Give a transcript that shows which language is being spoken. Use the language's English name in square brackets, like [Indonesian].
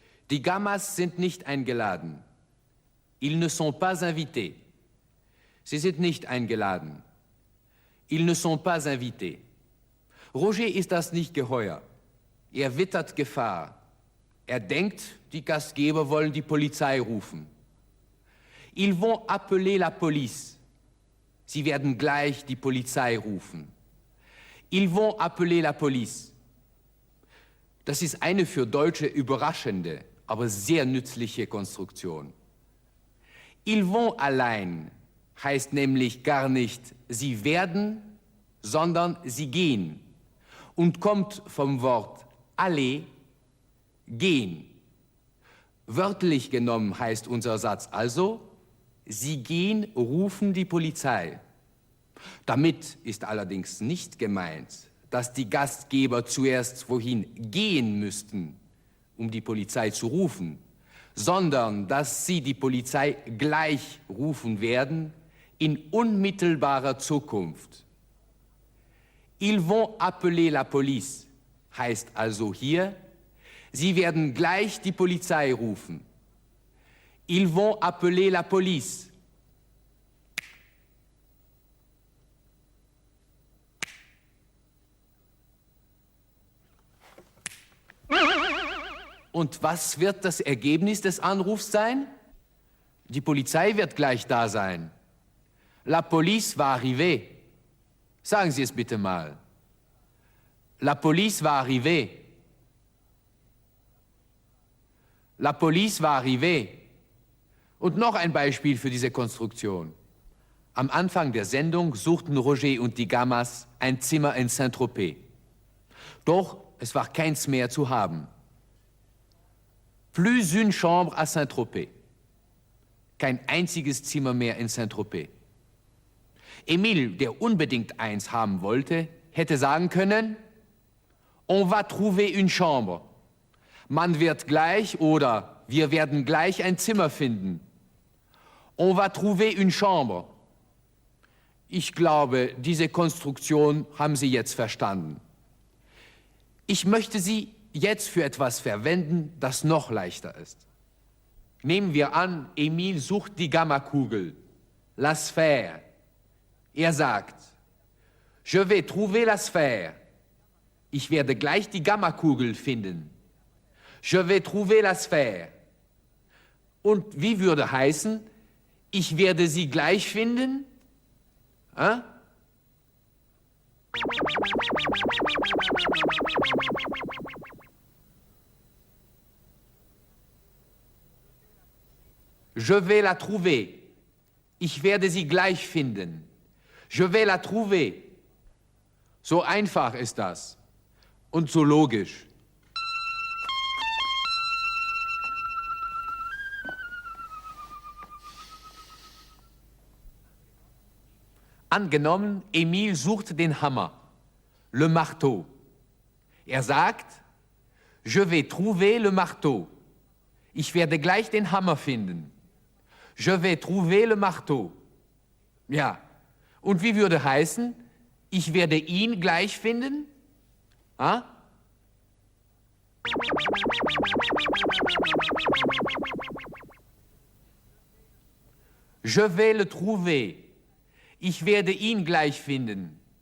[German] Die Gammas sind nicht eingeladen. [French] Ils ne sont pas invités. [German] Sie sind nicht eingeladen. [French] Ils ne sont pas invités. [German] Roger ist das nicht geheuer. Er wittert Gefahr. Er denkt, die Gastgeber wollen die Polizei rufen. [French] Ils vont appeler la police. [German] Sie werden gleich die Polizei rufen. [French] Ils vont appeler la police. [German] Das ist eine für Deutsche überraschende, aber sehr nützliche Konstruktion. [French] Ils vont [German] allein heißt nämlich gar nicht sie werden, sondern sie gehen und kommt vom Wort aller, gehen. Wörtlich genommen heißt unser Satz also, sie gehen, rufen die Polizei. Damit ist allerdings nicht gemeint, dass die Gastgeber zuerst wohin gehen müssten, um die Polizei zu rufen, sondern dass sie die Polizei gleich rufen werden, in unmittelbarer Zukunft. [French] Ils vont appeler la police [German] heißt also hier, sie werden gleich die Polizei rufen. [French] Ils vont appeler la police. [German] Und was wird das Ergebnis des Anrufs sein? Die Polizei wird gleich da sein. [French] La police va arriver. [German] Sagen Sie es bitte mal. [French] La police va arriver. La police va arriver. [German] Und noch ein Beispiel für diese Konstruktion. Am Anfang der Sendung suchten Roger und die Gammas ein Zimmer in Saint-Tropez. Doch es war keins mehr zu haben. [French] Plus une chambre à Saint-Tropez. [German] Kein einziges Zimmer mehr in Saint-Tropez. Emile, der unbedingt eins haben wollte, hätte sagen können, [French] on va trouver une chambre. [German] Man wird gleich oder wir werden gleich ein Zimmer finden. [French] On va trouver une chambre. [German] Ich glaube, diese Konstruktion haben Sie jetzt verstanden. Ich möchte sie jetzt für etwas verwenden, das noch leichter ist. Nehmen wir an, Emile sucht die Gammakugel, la sphère. Er sagt, [French] je vais trouver la sphère. [German] Ich werde gleich die Gammakugel finden. [French] Je vais trouver la sphère. [German] Und wie würde heißen, ich werde sie gleich finden? Hein? [French] Je vais la trouver. [German] Ich werde sie gleich finden. [French] Je vais la trouver. [German] So einfach ist das und so logisch. Angenommen, Emile sucht den Hammer, le marteau. Er sagt, [French] je vais trouver le marteau. [German] Ich werde gleich den Hammer finden. [French] Je vais trouver le marteau. [German] Ja, und wie würde heißen, ich werde ihn gleich finden? Ah? [French] Je vais le trouver. [German] Ich werde ihn gleich finden.